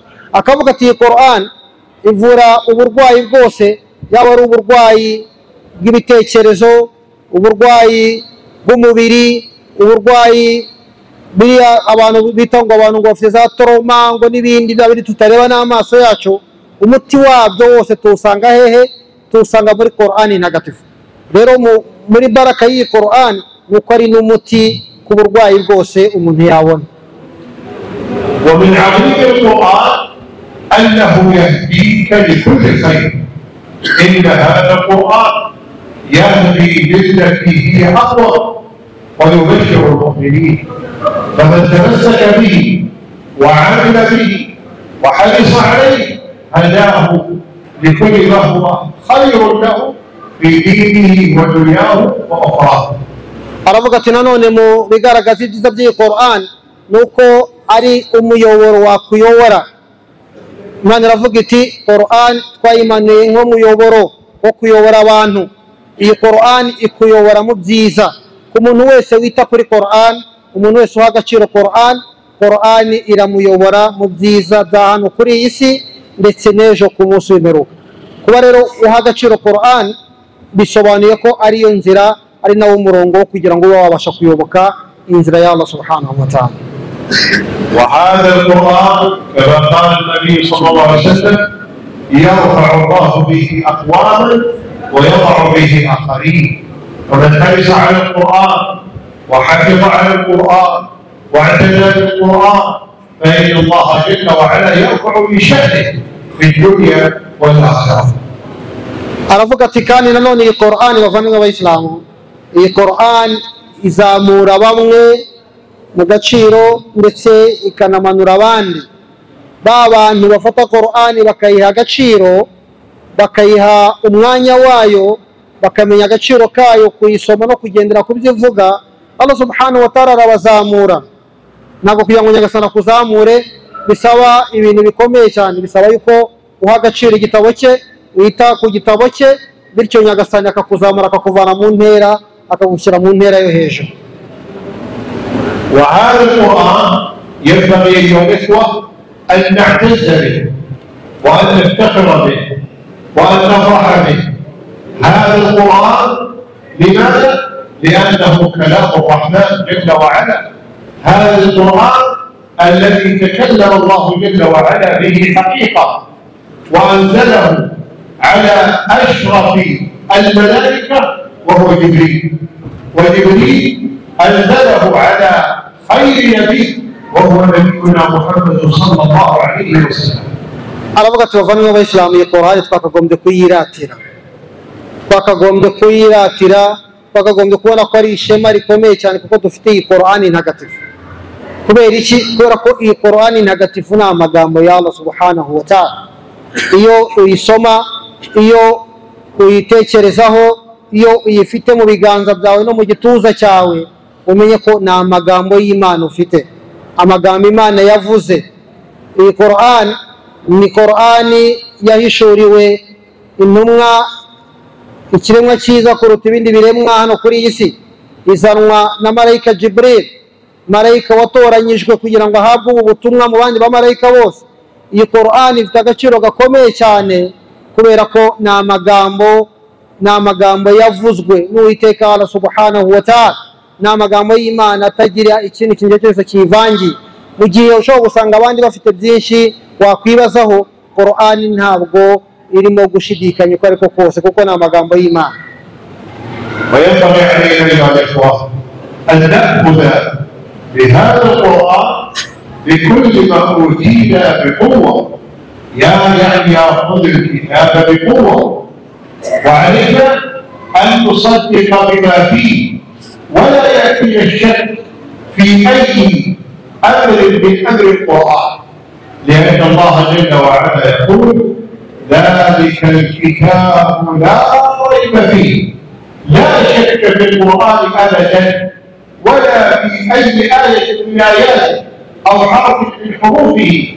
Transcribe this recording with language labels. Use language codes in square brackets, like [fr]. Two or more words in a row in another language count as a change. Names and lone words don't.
[rw] Akavuga ati iyi Qur'an ivura uburwayi bwose, yaba ari uburwayi bw'ibitekerezo, uburwayi bw'umubiri, uburwayi biriya abantu bita ngo abantu ngo bafite za trauma ngo n'ibindi bindi tutareba n'amaso yacu, umuti wabyo wose tuwusanga hehe? Tuwusanga muri Qur'an ntagatifu. Rero muri baraka y'iyi Qur'an nuko ari n'umuti ku burwayi bwose umuntu yabona. [ar] ومن عظيم القرآن أنه يهديك لكل خير. إن هذا القرآن يهدي للتي هي أقوى ويبشر المؤمنين، فمن تمسك به وعمل به وحرص عليه هداه لكل ما هو خير له في دينه ودنياه وأخراه. [rw] aravuga ati nanone mu bigaragaza ibyiza by'iyi Qur'an nuko ari umuyoboro wakuyobora. Imana iravuga iti Qur'an twayimanuye nk'umuyoboro wo kuyobora abantu. Iyi Qur'an ikuyobora mu byiza. Ku muntu wese wita kuri Qur'an, umuntu wese uha agaciro Qur'an, Qur'an iramuyobora mu byiza bya hano kuri iyi si ndetse n'ejo ku munsi w'imperuka. Kuba rero uha agaciro Qur'an bisobanuye ko ariyo nzira, ari nawo murongo kugira ngo ube wabasha kuyoboka inzira ya Allah [ar] سبحانه وتعالى. وهذا القرآن كما قال النبي صلى الله عليه وسلم يرفع الله به أقواما ويضع به آخرين. ومن حرص على القرآن وحفظ على القرآن واعتنى بالقرآن فإن الله جل وعلا يرفع بشأنه في الدنيا والآخرة. [rw] aravuga ati kandi nanone iyi Qur'an bavandimwe b'Abayisilamu, iyi Qur'an izamura bamwe mu gaciro ndetse ikanamanura abandi. Ba bantu bafata Qur'an bakayiha agaciro, bakayiha umwanya wayo, bakamenya agaciro kayo, kuyisoma no kugendera ku byo ivuga, Allah [ar] سبحانه وتعالى [rw] arabazamura ntabwo kugira ngo nyagasani akuzamure bisaba ibintu bikomeye cyane, bisaba yuko uha agaciro igitabo cye, wita ku gitabo cye, bityo nyagasani akakuzamura akakuvana mu ntera akagushyira mu ntera yo hejuru. [ar] وهذا القرآن ينبغي أيها الإخوة أن نعتز به وأن نفتخر به وأن نفرح به. هذا القرآن لماذا؟ لأنه كلام الرحمن جل وعلا. هذا القرآن الذي تكلم الله جل وعلا به حقيقة وأنزله على أشرف الملائكة وهو جبريل، وجبريل أنزله على خير نبي وهو نبينا محمد صلى الله عليه وسلم. [rw] aravuga ati bavandimwe b'Abayisilamu, iyi Qur'ani twakagombye kuyiratira, twakagombye kuyiratira, twakagombye kubona ko ari ishema rikomeye cyane kuko dufite iyi Qur'ani ntagatifu. kubera iki? kubera ko iyi Qur'ani ntagatifu ni amagambo ya Allah [ar] سبحانه وتعالى. [rw] iyo uyisoma, iyo uyitekerezaho, iyo uyifite mu biganza byawe no mu gituza cyawe, umenye ko ni amagambo y'Imana ufite, amagambo Imana yavuze. iyi Qur'an ni Qur'ani yahishuriwe intumwa, ikiremwa cyiza kuruta ibindi biremwa hano kuri iyi si, izanwa na marayika Jibril, marayika watoranyijwe kugira ngo ahabwe ubu butumwa mu bandi bamarayika bose. iyi Qur'ani ifite agaciro gakomeye cyane kubera ko ni amagambo yavuzwe n'Uwiteka Allah [ar] سبحانه وتعالى, [rw] ni amagambo y'Imana atagira ikintu kintu cyose kivangiye. mu gihe ushobora gusanga abandi bafite byinshi wakwibazaho, Qur'ani ntabwo irimo gushidikanya uko ariko kose kuko ni amagambo y'Imana. [ar] وينبغي علينا أيها الإخوة أن نأخذ بهذا القرآن بكل ما أوتينا بقوة، يعني خذ الكتاب بقوة، وعلينا أن نصدق بما فيه ولا يأتي الشك في أي أمر من أمر القرآن، لأن الله جل وعلا يقول ذلك الكتاب لا ريب فيه، لا شك في القرآن أبدا ولا في أي آية من آياته أو حرف من حروفه.